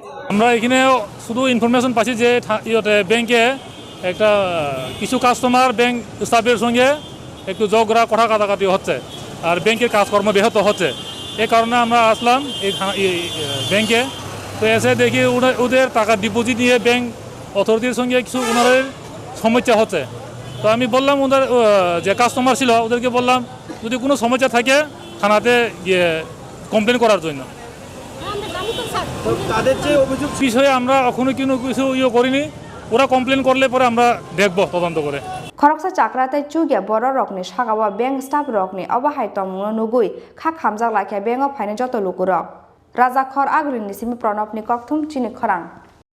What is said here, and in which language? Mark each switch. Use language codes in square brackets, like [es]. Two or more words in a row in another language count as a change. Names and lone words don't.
[bn] আমরা এখানে শুধু ইনফরমেশন পাচ্ছি যে ব্যাংকে একটা কিছু কাস্টমার [en] bank staffer [bn] সঙ্গে একটু ঝগড়া কথা কাটাকাটি হচ্ছে আর ব্যাংকের কাজকর্ম ব্যাহত হচ্ছে এই কারণে আমরা আসলাম এই ব্যাংকে তো এসে দেখি ওদের টাকা ডিপোজিট নিয়ে [en] bank authority [bn] সঙ্গে কিছু ওনাদের সমস্যা হচ্ছে তো আমি বললাম ওদের যে কাস্টমার ছিল ওদেরকে বললাম যদি কোনো সমস্যা থাকে থানাতে গিয়ে কমপ্লেন করার জন্য তাদের যে অভিযোগ বিষয়ে আমরা এখনো কিছু করিনি ওরা কমপ্লেন করলে পরে আমরা দেখব তদন্ত করে [trp] Khoroksa chakratai chugia boro rokni sagawa [en] bank staff [trp] rokni obahai tomungno nugui kha khamjak lakya bank of phaine joto lukurok Raja Khor agrini simi pranobni kokthum Chini Khorang